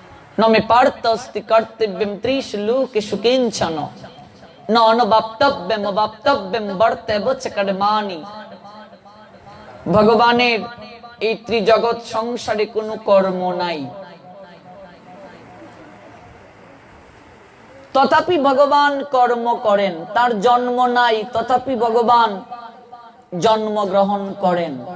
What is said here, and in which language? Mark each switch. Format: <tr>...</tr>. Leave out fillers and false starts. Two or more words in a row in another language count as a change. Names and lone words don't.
<sa>न मे पार्थस्ति कर्तव्यम त्रिशलोकेषु किंचन न अनवाप्तव्यम अवाप्तव्यम वर्तेव च कर्माणि।</sa> <bn>ভগবানের এই ত্রিজগৎ সংসারে কোনো কর্ম নাই, তথাপি ভগবান কর্ম করেন। তার জন্ম নাই, তথাপি ভগবান জন্মগ্রহণ করেন।</bn>